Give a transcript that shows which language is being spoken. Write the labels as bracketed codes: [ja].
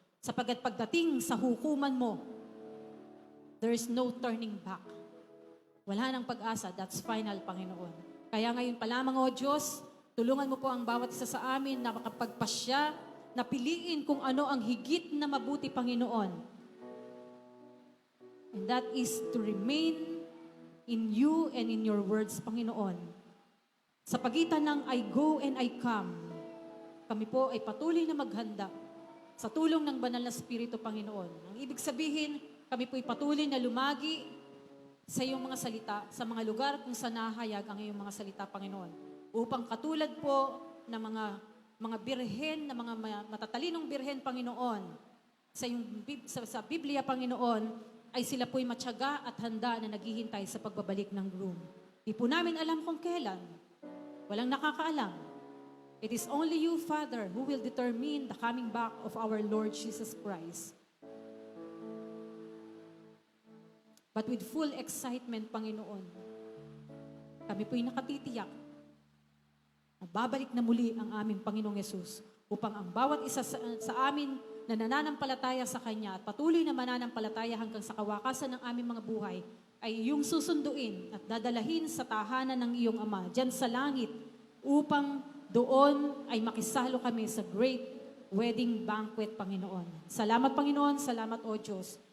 [tl] Sapagkat pagdating sa hukuman mo, [en] there is no turning back. [tl] Wala nang pag-asa. [en] That's final, Panginoon. [tl] Kaya ngayon pa lamang, O Diyos, tulungan mo po ang bawat isa sa amin na makapagpasya, na piliin kung ano ang higit na mabuti, Panginoon. [en] And that is to remain in you and in your words, Panginoon. [tl] Sa pagitan ng [en] I go and I come, [tl] kami po ay patuloy na maghanda sa tulong ng Banal na Espiritu, Panginoon. Ang ibig sabihin, kami po'y patuloy na lumagi sa iyong mga salita, sa mga lugar kung saan nahayag ang iyong mga salita, Panginoon. Upang katulad po ng mga birhen, na mga matatalinong birhen, Panginoon, sa Biblia, Panginoon, ay sila po'y matyaga at handa na naghihintay sa pagbabalik ng groom. Di po namin alam kung kailan. Walang nakakaalam. [en] It is only you, Father, who will determine the coming back of our Lord Jesus Christ. But with full excitement, [tl] Panginoon, kami po'y nakatitiyak na babalik na muli ang aming Panginoong Yesus upang ang bawat isa sa amin na nananampalataya sa Kanya at patuloy na mananampalataya hanggang sa kawakasan ng aming mga buhay ay iyong susunduin at dadalahin sa tahanan ng iyong Ama dyan sa langit upang doon ay makisalo kami sa [en] great wedding banquet, [tl] Panginoon. Salamat, Panginoon. Salamat, O Diyos.